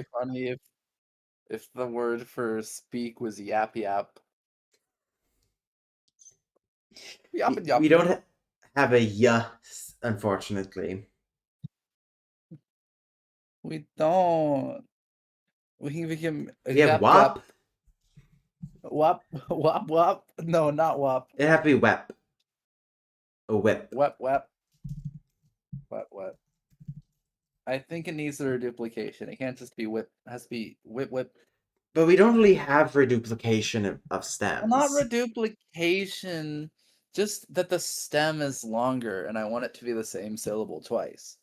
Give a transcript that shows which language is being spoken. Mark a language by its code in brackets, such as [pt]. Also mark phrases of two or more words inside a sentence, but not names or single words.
[en] be funny if the word for speak was yap yap. Yap and We yap. don't have a yes, unfortunately. We don't. We can We have yap yap. wop. Wap wap wap. No, not wap. It have to be wep, a whip. Wep wep. Wep wep. I think it needs a reduplication. It can't just be whip. It has to be whip whip. But we don't really have reduplication of Well, not stems. reduplication, just that the stem is longer and I want it to be the same syllable twice.